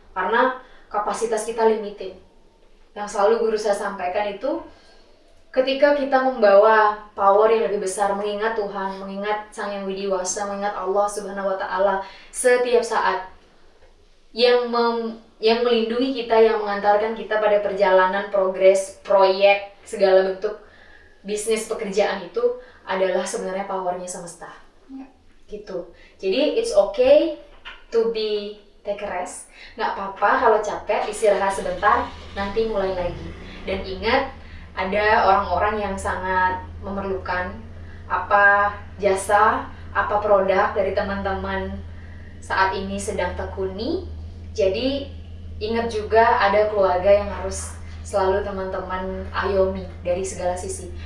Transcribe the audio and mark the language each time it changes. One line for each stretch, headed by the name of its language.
Indonesian: Karena kapasitas kita limited. Yang selalu guru saya sampaikan itu, ketika kita membawa power yang lebih besar, mengingat Tuhan, mengingat Sang Yang Widiwasa, mengingat Allah Subhanahu wa Ta'ala setiap saat, yang melindungi kita, yang mengantarkan kita pada perjalanan, progres, proyek, segala bentuk bisnis pekerjaan itu adalah sebenarnya powernya semesta. Gitu.
English: Jadi it's okay to take a rest.
Indonesian: Nggak apa-apa kalau capek, istirahat sebentar, nanti mulai lagi. Dan ingat, ada orang-orang yang sangat memerlukan apa jasa, apa produk dari teman-teman saat ini sedang tekuni. Jadi ingat juga ada keluarga yang harus selalu teman-teman ayomi dari segala sisi.